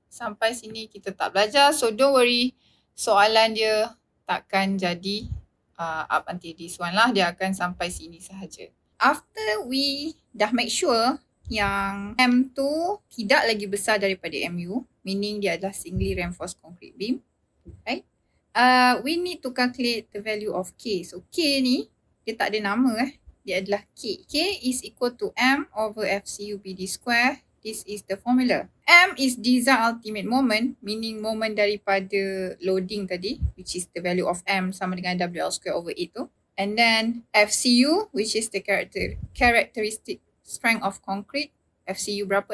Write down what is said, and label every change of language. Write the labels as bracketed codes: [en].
[ms] Sampai sini kita tak belajar, [en] so don't worry. [ms] Soalan dia takkan jadi [en] up until this one [ms] lah. Dia akan sampai sini sahaja. [en] After we [ms] dah [en] make sure [ms] yang M tu tidak lagi besar daripada MU, [en] meaning [ms] dia adalah [en] singly reinforced concrete beam, right? We need to calculate the value of K. [ms] So K ni, dia tak ada nama dia adalah K. [en] K is equal to M over FCU PD square. This is the formula. M is design ultimate moment, meaning moment [ms] daripada loading tadi, [en] which is the value of M [ms] sama dengan [en] WL square over 8 tu. And then FCU, which is the characteristic strength of concrete. FCU [ms] berapa?